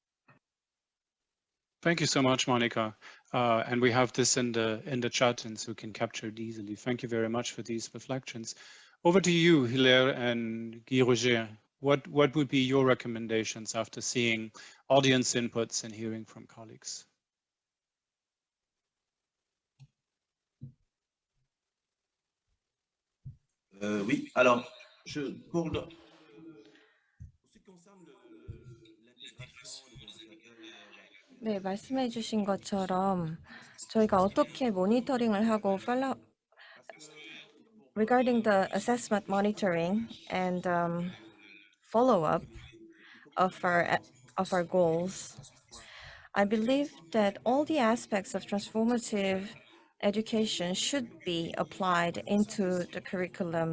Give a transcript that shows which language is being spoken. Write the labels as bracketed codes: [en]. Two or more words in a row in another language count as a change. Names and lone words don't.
[en] Thank you so much, Mónika. And we have this in the chat, and so can capture it easily. Thank you very much for these reflections. Over to you, Hilaire and Guy Roger. What would be your recommendations after seeing audience inputs and hearing from colleagues? [fr] Oui, alors, pour ce qui concerne l'intégration [ko] 네, 말씀해 주신 것처럼 저희가 어떻게 모니터링을 하고 [en] regarding the assessment monitoring and follow-up of our of our goals. I believe that all the aspects of transformative education should be applied into the curriculum.